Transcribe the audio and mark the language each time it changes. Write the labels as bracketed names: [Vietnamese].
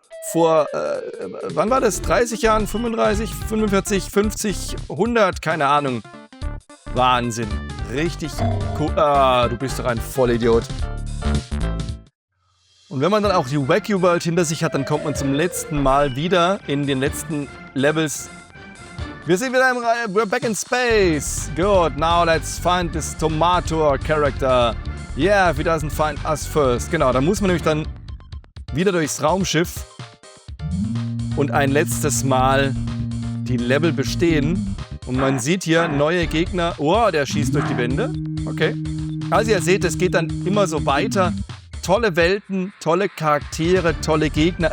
[German] Vor, wann war das? 30 Jahren, 35, 45, 50, 100, keine Ahnung. Wahnsinn. Richtig cool. Du bist doch ein Vollidiot. Und wenn man dann auch die Wacky World hinter sich hat, dann kommt man zum letzten Mal wieder in den letzten Levels. Wir sind wieder [English] we're back in space. Good, now let's find this tomato character. Yeah, if he doesn't find us first. [German] Genau, da muss man nämlich dann wieder durchs Raumschiff und ein letztes Mal die Level bestehen. Und man sieht hier neue Gegner. Oh, der schießt durch die Wände. Okay. Also ihr seht, es geht dann immer so weiter. Tolle Welten, tolle Charaktere, tolle Gegner.